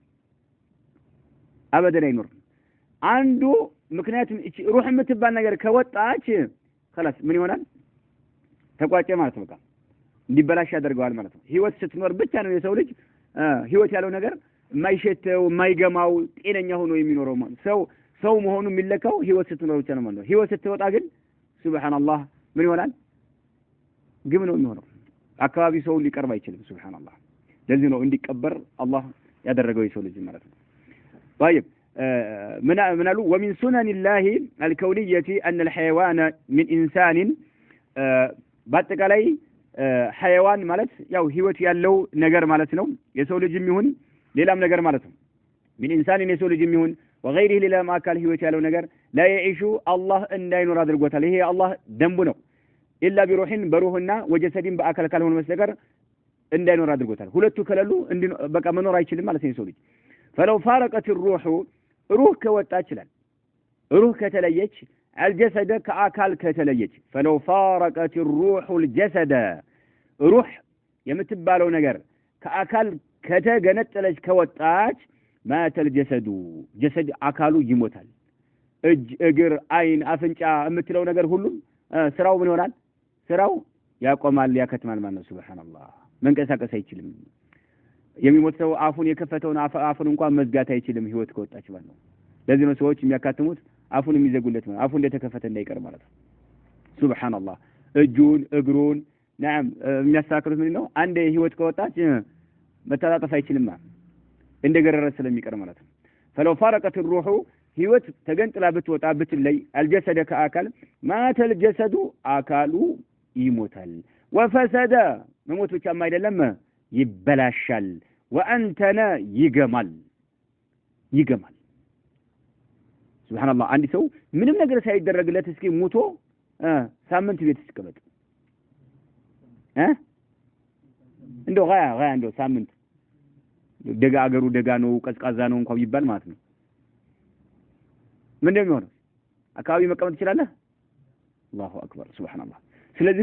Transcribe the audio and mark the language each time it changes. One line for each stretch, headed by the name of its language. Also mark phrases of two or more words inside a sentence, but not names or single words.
Amharic: አበደን አይኖርም አንዱ ምክንያቱም እቺ ሩህ የምትባል ነገር ከወጣች خلاص ምን ይሆናል ተቋጨ ማለት ነው እንዲበላሽ ያደርገዋል ማለት ነው ህይወት ስትኖር ብቻ ነው የሰው ልጅ ህይወት ያለው ነገር የማይሸተው የማይገማው ጤነኛ ሆኖ የሚኖረው ሰው መሆኑ የሚለካው ህይወት ስትኖር ብቻ ነው ማለት ነው ህይወት ስትወጣ ግን ሱብሃንአላህ ምን ይሆናል ግም ነው የሚሆነው አካባቢ ሰው ሊቀርብ አይችልም ሱብሃንአላህ ለዚህ ነው እንዲቀበር አላህ ያደረገው የሰው ልጅ ማለት ነው
Arabic: طيب منالو ومن سنن الله الكونيه ان الحيوان من انسان
Amharic: በአጠቃላይ حيوان ማለት ያው ህይወት ያለው ነገር ማለት ነው የሰው ልጅም ይሁን ሌላም ነገር ማለት ነው
Arabic: من انسان
Amharic: የሰው ልጅም ይሁን وغيره ሌላም አካል ህይወት ያለው ነገር
Arabic: لا يعيش الله
Amharic: እንዳይኖር አድርጎታል ይሄ አላህ ደንቡ ነው
Arabic: الا بروحን
Amharic: በሩህና ወጀሰድን በአካል ካልሆነ መስከር እንዳይኖር አድርጎታል ሁለቱ ከለሉ በቃ መኖር አይችልም ማለት ነው የሰው ልጅ
Arabic: فلو فارقت الروح روح
Amharic: ከወጣች ይላል روح ከተለየች الجسد كአካል ከተለየች
Arabic: فلو فارقت الروح الجسد روح
Amharic: የምትባለው ነገር ከአካል ከተገነጠለች ከወጣች
Arabic: مات الجسد جسد
Amharic: አካሉ ይሞታል እጅ እግር አይን አፍንጫ የምትለው ነገር ሁሉ ስራው ምን ይሆናል ስራው ያቆማል ያከትማል ማለት ነው ሱብሃንአላህ መንቀሳቀስ አይችልም የሚሞት ሰው አፉን የከፈተውን አፉን እንኳን መዝጋት አይችልም ህይወት ከወጣች ማለት ነው ለዚህ ነው ሰዎች የሚያካትሙት አፉን የሚዘጉለት ማለት አፉ እንደተከፈተ እንዳይቀር ማለት ነው ሱብሃንአላህ እጁን እግሩን نعم የሚያስተካክሉት ምን ነው አንድ ህይወት ከወጣች መተጣጣፍ አይችልም እንደገረረ ስለሚቀር ማለት ነው
Arabic: فلو فارقت الروح
Amharic: ህይወት ተገንጥላ ብትወጣ ብትለይ الجسد كአካል
Arabic: مات الجسد
Amharic: አካሉ ይሞታል ወፈሰደ መሞት ብቻም አይደለም ይበላሻል ወአንተነ ይገማል ሱብሃንአላህ አንድ ሰው ምንም ነገር ሳይደረግለት እስኪ ሞቶ ሳምንት ቤት ይስቀመጥ እንደው ጋያ እንደው ሳምንት ደጋ አገሩ ደጋ ነው ቀዝቃዛ ነው እንኳን ይባል ማለት ነው ምን እንደሚሆነው አካባቢ መቀመጥ ይችላል
Arabic: الله أكبر
Amharic: ሱብሃንአላህ ስለዚህ